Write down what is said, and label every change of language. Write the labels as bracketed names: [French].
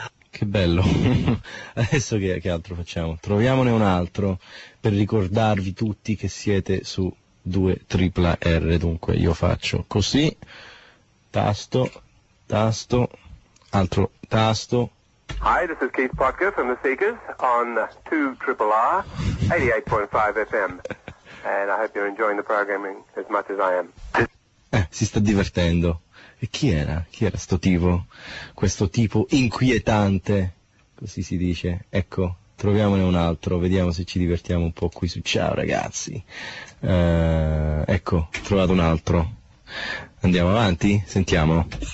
[Italian] Che bello. Adesso che altro facciamo? Troviamone un altro per ricordarvi tutti che siete su 2RRR. Dunque, io faccio così, tasto, tasto, altro tasto. [English] Hi, this is Keith Potker from the Seekers on 2RRR, 88.5 FM, and I hope you're enjoying the programming as much as I am. [Italian] Si sta divertendo. E chi era? Chi era sto tipo? Questo tipo inquietante, così si dice. Ecco, troviamone un altro, vediamo se ci divertiamo un po' qui su Ciao Ragazzi. Ecco, ho trovato un altro. Andiamo avanti, sentiamo.